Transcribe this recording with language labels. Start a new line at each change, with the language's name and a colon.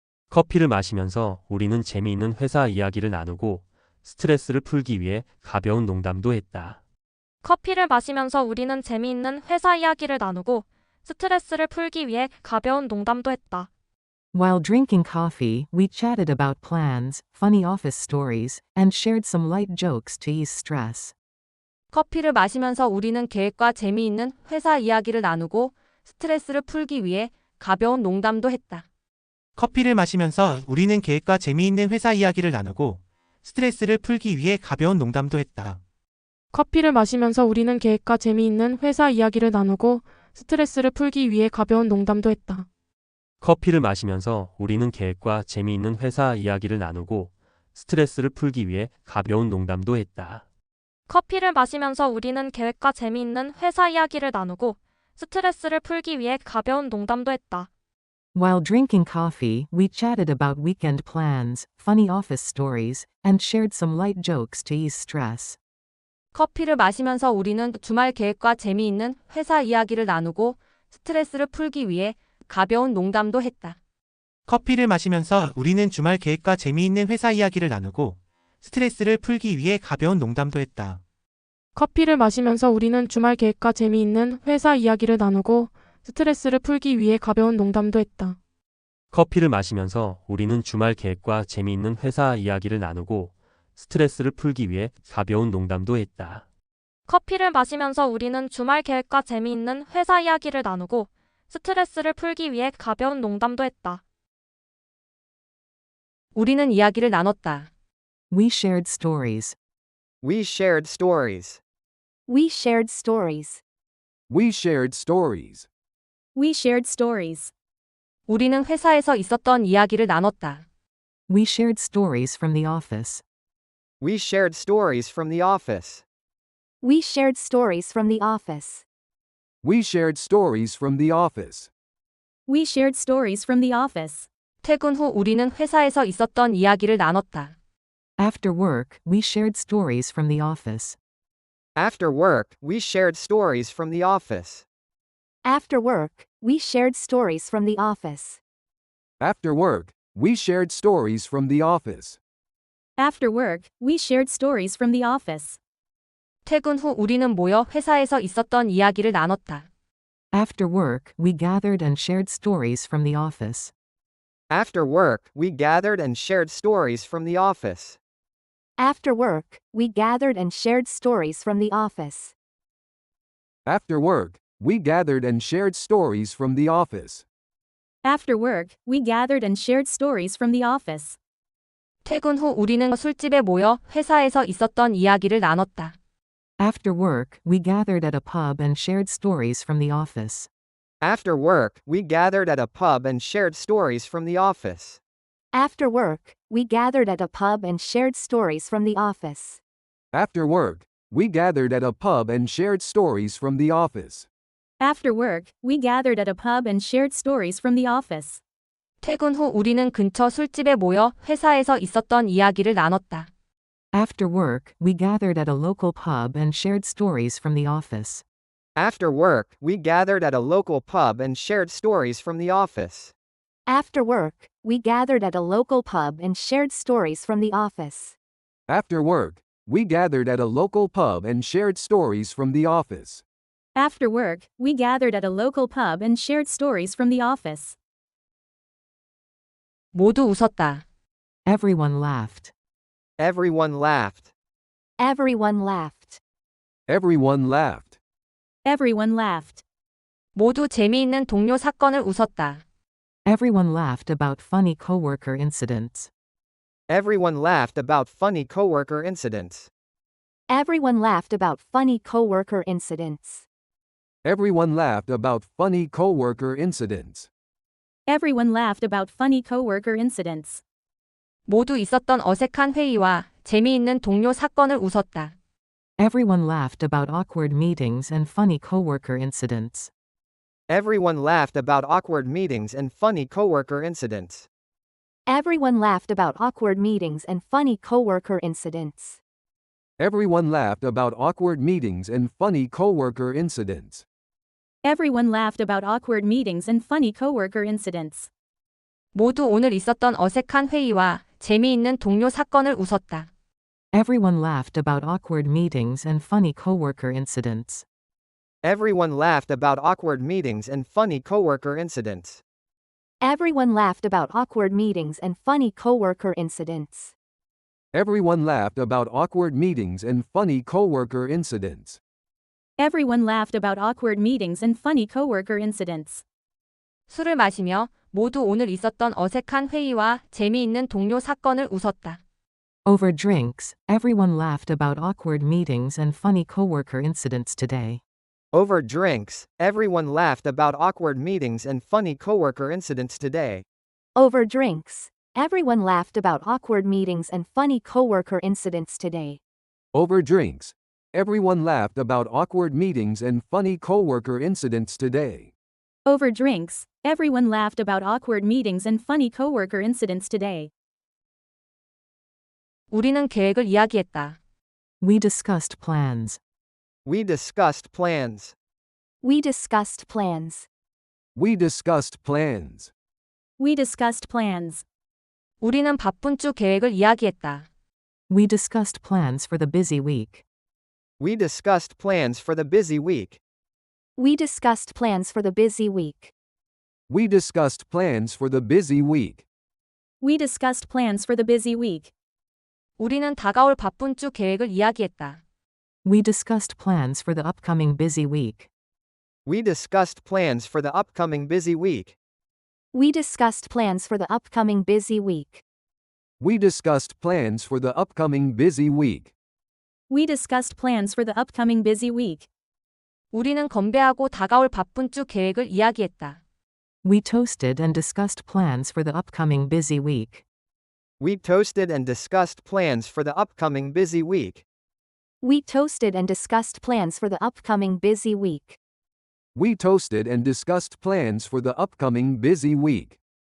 Korean: 커피를 마시면서 우리는 재미있는 회사 이야기를 나누고 스트레스를 풀기 위해 가벼운 농담도 했다. 커피를 마시면서 우리는 재미있는 회사 이야기를 나누고 스트레스를 풀기 위해 가벼운 농담도 했다.
English: While drinking coffee, we chatted about plans, funny office stories, and shared some light jokes to ease stress.
Korean: 커피를 마시면서 우리는 계획과 재미있는 회사 이야기를 나누고 스트레스를 풀기 위해 가벼운 농담도 했다. 커피를 마시면서 우리는 계획과 재미있는 회사 이야기를 나누고 스트레스를 풀기 위해 가벼운 농담도 했다. 커피를 마시면서 우리는 계획과 재미있는 회사 이야기를 나누고 스트레스를 풀기 위해 가벼운 농담도 했다. 커피를 마시면서 우리는 계획과 재미있는 회사 이야기를 나누고 스트레스를 풀기 위해 가벼운 농담도 했다. 커피를 마시면서 우리는 계획과 재미있는 회사 이야기를 나누고 스트레스를 풀기 위해 가벼운 농담도 했다.
English: While drinking coffee, we chatted about weekend plans, funny office stories, and shared some light jokes to ease stress.
Korean: 커피를 마시면서 우리는 주말 계획과 재미있는 회사 이야기를 나누고 스트레스를 풀기 위해 가벼운 농담도 했다. 커피를 마시면서 우리는 주말 계획과 재미있는 회사 이야기를 나누고 스트레스를 풀기 위해 가벼운 농담도 했다. 커피를 마시면서 우리는 주말 계획과 재미있는 회사 이야기를 나누고 스트레스를 풀기 위해 가벼운 농담도 했다. 커피를 마시면서 우리는 주말 계획과 재미있는 회사 이야기를 나누고 스트레스를 풀기 위해 가벼운 농담도 했다. 커피를 마시면서 우리는 주말 계획과 재미있는 회사 이야기를 나누고 스트레스를 풀기 위해 가벼운 농담도 했다. 우리는 이야기를 나눴다.
English: We shared stories. We shared stories. We shared stories. We shared stories. We shared stories.
Korean: 우리는 회사에서 있었던 이야기를 나눴다.
English: We shared stories from the office. We shared stories from the office. We shared stories from the office. We shared stories from the office. We shared stories from the office.
Korean: 퇴근 후 우리는 회사에서 있었던 이야기를 나눴다.
English: After work, we shared stories from the office. After work, we shared stories from the office. After work, we shared stories from the office. After work, we shared stories from the office. After work, we shared stories from the office.
Korean: 퇴근 후 우리는 모여 회사에서 있었던 이야기를 나눴다.
English: After work, we gathered and shared stories from the office. After work, we gathered and shared stories from the office. After work, we gathered and shared stories from the office. After work, we gathered and shared stories from the office. After work, we gathered and shared stories from the office.
Korean: 퇴근 후 우리는 술집에 모여 회사에서 있었던 이야기를 나눴다.
English: After work, we gathered at a pub and shared stories from the office. After work, we gathered at a pub and shared stories from the office. After work, we gathered at a pub and shared stories from the office. After work, we gathered at a pub and shared stories from the office. After work, we gathered at a pub and shared stories from the office.
Korean: 퇴근 후 우리는 근처 술집에 모여 회사에서 있었던 이야기를 나눴다.
English: After work, we gathered at a local pub and shared stories from the office. After work, we gathered at a local pub and shared stories from the office. After work, we gathered at a local pub and shared stories from the office. After work, we gathered at a local pub and shared stories from the office. After work, we gathered at a local pub and shared stories from the office.
Korean: 모두 웃었다.
English: Everyone laughed. Everyone laughed. Everyone laughed. Everyone laughed. Everyone laughed.
Korean: 모두 재미있는 동료 사건을 웃었다.
English: Everyone laughed about funny coworker incidents. Everyone laughed about funny coworker incidents. Everyone laughed about funny coworker incidents. Everyone laughed about funny coworker incidents. Everyone laughed about funny coworker incidents.
Korean: 모두 있었던 어색한 회의와 재미있는 동료 사건을 웃었다.
English: Everyone laughed about awkward meetings and funny coworker incidents. Everyone laughed about awkward meetings and funny coworker incidents. Everyone laughed about awkward meetings and funny coworker incidents. Everyone laughed about awkward meetings and funny coworker incidents. Everyone laughed about awkward meetings and funny coworker incidents.
Korean: 모두 오늘 있었던 어색한 회의와 재미있는 동료 사건을 웃었다.
English: Everyone laughed about awkward meetings and funny coworker incidents. Everyone laughed about awkward meetings and funny coworker incidents. Everyone laughed about awkward meetings and funny coworker incidents. Everyone laughed about awkward meetings and funny coworker incidents. Everyone laughed about awkward meetings and funny coworker incidents.
Korean: 술을 마시며 모두 오늘 있었던 어색한 회의와 재미있는 동료 사건을 웃었다.
English: Over drinks, everyone laughed about awkward meetings and funny coworker incidents today. Over drinks, everyone laughed about awkward meetings and funny coworker incidents today. Over drinks, everyone laughed about awkward meetings and funny coworker incidents today. Over drinks, everyone laughed about awkward meetings and funny coworker incidents today. Over drinks, everyone laughed about awkward meetings and funny coworker incidents today.
Korean: 우리는 계획을 이야기했다.
English: We discussed plans. We discussed plans. We discussed plans. We discussed plans. We discussed plans.
Korean: 우리는 바쁜 주 계획을 이야기했다.
English: We discussed plans for the busy week. We discussed plans for the busy week. We discussed plans for the busy week. We discussed plans for the busy week. We discussed plans for the busy week.
Korean: 우리는 다가올 바쁜 주 계획을 이야기했다.
English: We discussed plans for the upcoming busy week. We discussed plans for the upcoming busy week. We discussed plans for the upcoming busy week. We discussed plans for the upcoming busy week. We discussed plans for the upcoming busy week.
Korean: 우리는 건배하고 다가올 바쁜 주 계획을 이야기했다.
English: We toasted and discussed plans for the upcoming busy week. We toasted and discussed plans for the upcoming busy week. We toasted and discussed plans for the upcoming busy week. We toasted and discussed plans for the upcoming busy week.